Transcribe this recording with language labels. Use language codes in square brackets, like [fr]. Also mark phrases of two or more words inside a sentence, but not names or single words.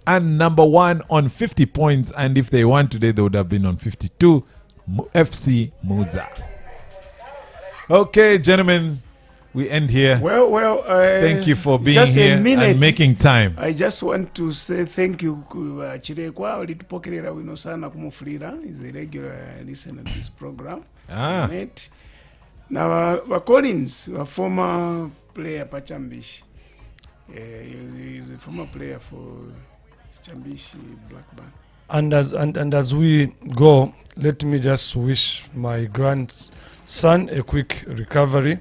[en] And number 1 on 50 points. And if they won today, they would have been on 52, FC Muza. Okay, gentlemen, we end here. Well, thank you for being here and making time. I just want to say thank you Chirekwa [bem] olitupokerera wino sana kumufulira. [en] He's a regular listener to this program. Now Collins, a former player Pachambish. He's a former player for Chambishi Blackburn. And as we go, let me just wish my grandson a quick recovery.